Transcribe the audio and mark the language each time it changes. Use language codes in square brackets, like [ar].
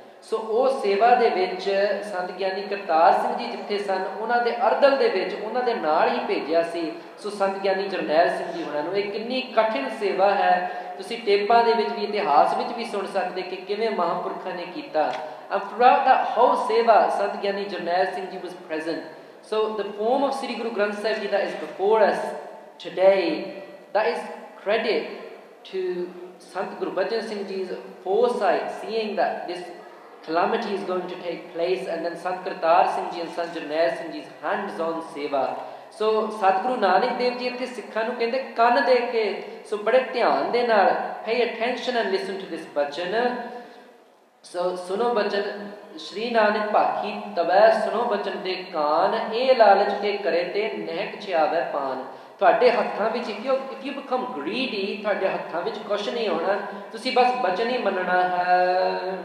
[pa] ਸੋ ਉਹ ਸੇਵਾ ਦੇ ਵਿੱਚ ਸੰਤ ਗਿਆਨੀ ਕਰਤਾਰ ਸਿੰਘ ਜੀ ਜਿੱਥੇ ਸਨ, ਉਹਨਾਂ ਦੇ ਅਰਦਲ ਦੇ ਵਿੱਚ ਉਹਨਾਂ ਦੇ ਨਾਲ ਹੀ ਭੇਜਿਆ ਸੀ। ਸੋ ਸੰਤ ਗਿਆਨੀ ਜਰਨੈਲ ਸਿੰਘ ਜੀ ਹੋਣਾ ਨੂੰ ਇਹ ਕਿੰਨੀ ਕਠਿਨ ਸੇਵਾ ਹੈ, ਤੁਸੀਂ ਟੇਪਾਂ ਦੇ ਵਿੱਚ ਵੀ ਇਤਿਹਾਸ ਵਿੱਚ ਵੀ ਸੁਣ ਸਕਦੇ ਕਿ ਕਿਵੇਂ ਮਹਾਂਪੁਰਖਾਂ ਨੇ ਕੀਤਾ। [en] And throughout that whole seva, Sant Gyani Jarnail Singh Ji was present. So the form of Sri Guru Granth Sahib Ji that is before us today, that is credit to Sant Gurbachan Singh Ji's foresight, seeing that this calamity is going to take place, and then Sant Kartar Singh Ji and Sant Jarnail Singh Ji's hands-on seva. [pa] So Satguru Nanak Dev Ji ਇੱਥੇ ਸਿੱਖਾਂ ਨੂੰ ਕਹਿੰਦੇ ਕੰਨ ਦੇ ਕੇ, ਸੋ ਬੜੇ ਧਿਆਨ ਦੇ ਨਾਲ [en] pay attention and listen to this bhajan. [pa] ਸੋ ਸੁਨੋ ਬਚਨ ਸ਼੍ਰੀ ਨਾਨਕ ਭਾਖੀ ਤਵੈ ਸੁਨੋ ਬਚਨ ਦੇ ਕਾਨ। ਇਹ ਲਾਲਚ ਕੇ ਕਰੇ ਤੇ ਨਹਿਕ ਛਿਆਵੈ ਪਾਨ। ਤੁਹਾਡੇ ਹੱਥਾਂ ਵਿੱਚ [en] if you become greedy, [pa] ਤੁਹਾਡੇ ਹੱਥਾਂ ਵਿੱਚ ਕੁਛ ਨਹੀਂ ਹੋਣਾ, ਤੁਸੀਂ ਬਸ ਬਚਨ ਹੀ ਮੰਨਣਾ ਹੈ।